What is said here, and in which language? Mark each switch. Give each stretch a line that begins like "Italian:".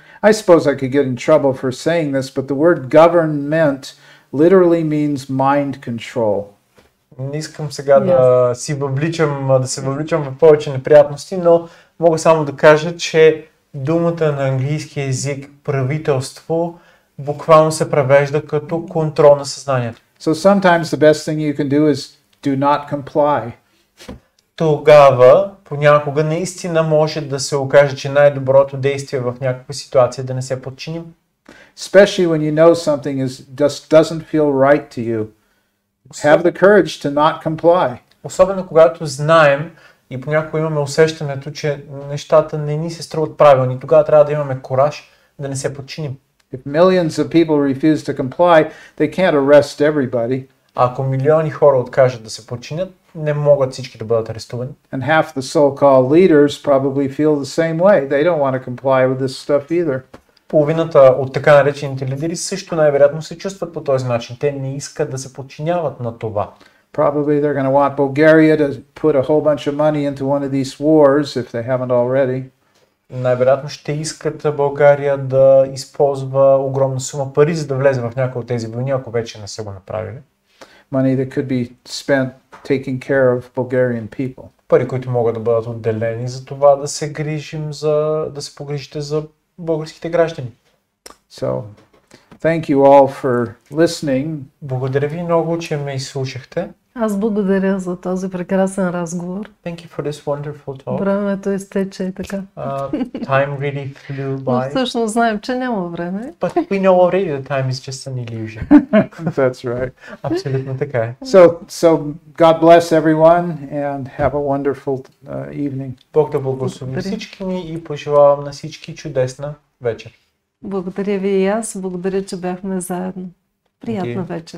English: I suppose I could get in trouble for saying this, but the word government literally means mind control.
Bulgarian: Не искам сега да се въвличам в повече неприятности, но мога само да кажа, че думата на английски език правителство буквално се превежда като контрол на съзнанието.
English: So sometimes the best thing you can do is do not comply.
Bulgarian: Тогава понякога наистина може да се окаже, че най-доброто действие в някаква ситуация е да не се подчиним.
English: Especially when you know something just doesn't feel right to you. Have the courage to not comply.
Bulgarian: Особено когато знаем и понякога имаме усещането, че нещата не ни се струват правилни. Тогава трябва да имаме кураж да не се подчиним.
English: If millions of people refuse to comply, they can't arrest everybody.
Bulgarian: Ако милиони хора откажат да се подчинят, не могат всички да бъдат арестувани.
English: And half the so-called leaders probably feel the same way. They don't want to comply with this stuff either.
Bulgarian: Половината от така наречените лидери също най-вероятно се чувстват по този начин. Те не искат да се подчиняват на това.
English: Probably they're going to want Bulgaria to put a whole bunch of money into one of these wars if they haven't already.
Bulgarian: Най-вероятно ще искат България да използва огромна сума пари, за да влезе в някои от тези войни, ако вече не са го направили.
English: Money that could be spent taking care of Bulgarian people.
Bulgarian: Пари, които могат да бъдат отделени за това да се погрижите за българските граждани.
English: So, thank you all for listening.
Bulgarian: Благодаря ви много, че ме изслушахте. Аз благодаря за този прекрасен разговор.
English: Thank you for this wonderful talk.
Bulgarian: Времето изтече и така.
English: Time really flew
Bulgarian: Но
English: by.
Bulgarian: всъщност знаем, че няма време.
English: But we know already that time is just an illusion. That's right.
Bulgarian: Абсолютно така е.
English: So God bless everyone and have a wonderful evening.
Bulgarian: Бог да благослови всички ни и пожелавам на всички чудесна вечер. Благодаря ви и аз. Благодаря, че бяхме заедно. Приятна вечер.